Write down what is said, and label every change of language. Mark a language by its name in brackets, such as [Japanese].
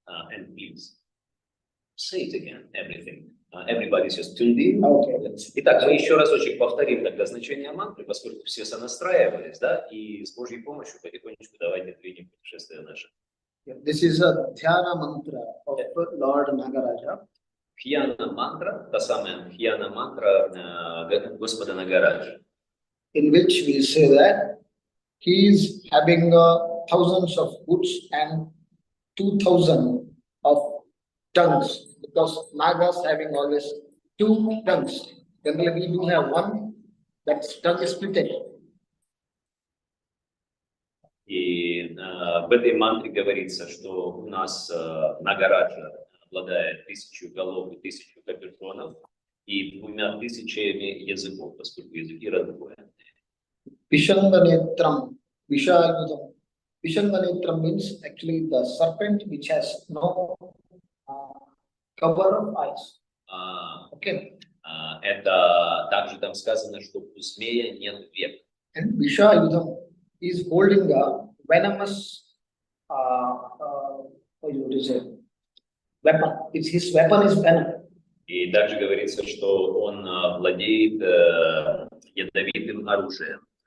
[English] And please say it again, everything. Everybody's just tuned in. Okay. [Russian] Итак, мы еще разочек повторим тогда значение мантры, поскольку все сонастраивались, да, и с Божьей помощью потихонечку давайте двинем путешествие наше. [English] This is a dhyana mantra of Lord Nagaraja. [Russian] Дхьяна мантра, та самая дхьяна мантра Господа Нагараджа. [English] In which we say that he is having thousands of hoods and 2,000 of tongues, because Nagas having always 2 tongues. Generally, we do have one, that tongue is split. [Russian] И в этой мантре говорится, что у нас Нагараджа обладает 1000 голов и 1000 капюшонов и 2000 языков, поскольку языки раздвоены. [Sanskrit] Vishanganetram, Vishayudam. [English] Vishanganetram means actually the serpent which has no cover of eyes. Okay. [Russian] Это также там сказано, что у змея нет век. [English] And Vishayudam is holding a venomous what you say, weapon. His weapon is venom. [Russian] И также говорится, что он владеет ядовитым оружием.